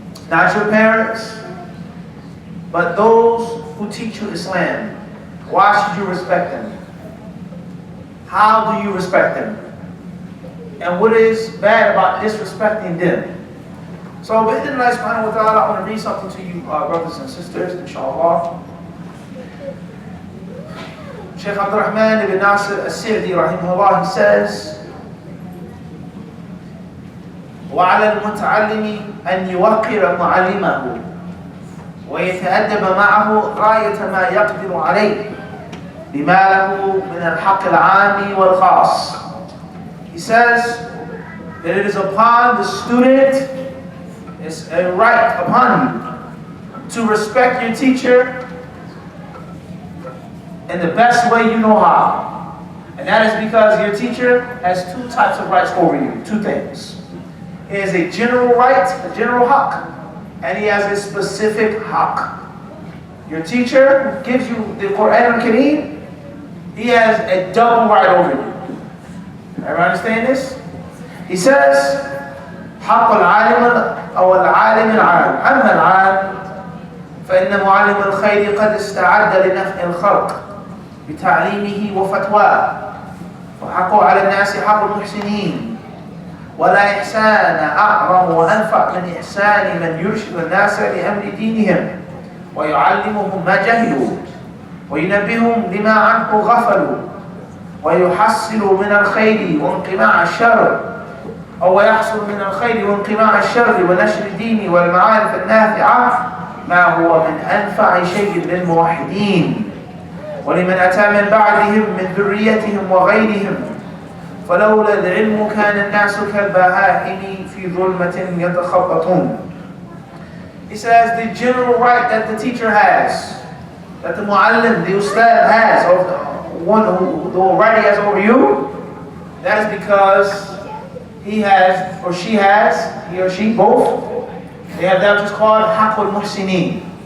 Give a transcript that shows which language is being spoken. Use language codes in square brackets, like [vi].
[en] Not your parents, but those who teach you Islam. Why should you respect them? How do you respect them? And what is bad about disrespecting them? So, with Allah subhanahu wa ta'ala, I want to read something to you, brothers and sisters, inshallah. [ar] Shaykh Abdul Rahman ibn Nasir al-Sa'di, rahimahullah, [en] he says, [ar] وَعَلَى الْمُتَعَلِّمِ أَنْ يُوَقِّرَ مُعَلِّمَهُ وَيَتَأَدَّبَ مَعَهُ غَايَةَ مَا يَقْدِرُ عَلَيْهِ بما له من الحق العام والخاص. [en] He says that it is upon the student, it's a right upon you to respect your teacher in the best way you know how. And that is because your teacher has two types of rights over you, two things. He has a general right, a general haqq, and he has a specific haqq. Your teacher gives you the Quran al-Kareem, he has a double right over you. Everyone understand this? He says, [ar] حق العالم أو العالم العام. أما العام فإن معلم الخير قد استعد لنفع الخلق بتعليمه وفتواه. وحقه على الناس حق المحسنين. ولا إحسان أعظم وأنفع من إحسان من يرشد الناس لأمر دينهم ويعلمهم ما جهلوا وينبههم لما عنه غفلوا ويحصل من الخير وانقماع الشر أو يحصل من الخير وانقماع الشر ونشر الدين والمعارف النافعة ما هو من أنفع شيء للموحدين ولمن أتى من بعدهم من ذريتهم وغيرهم فلولا العلم كان الناس كالبهائم في ظلمة يتخبطون. [en] He says the general right that the teacher has, that the muallim, the ustad has, or the one who the right he has over you, that is because he has, or she has, he or she, both, they have that which is called haqqul muhsinin.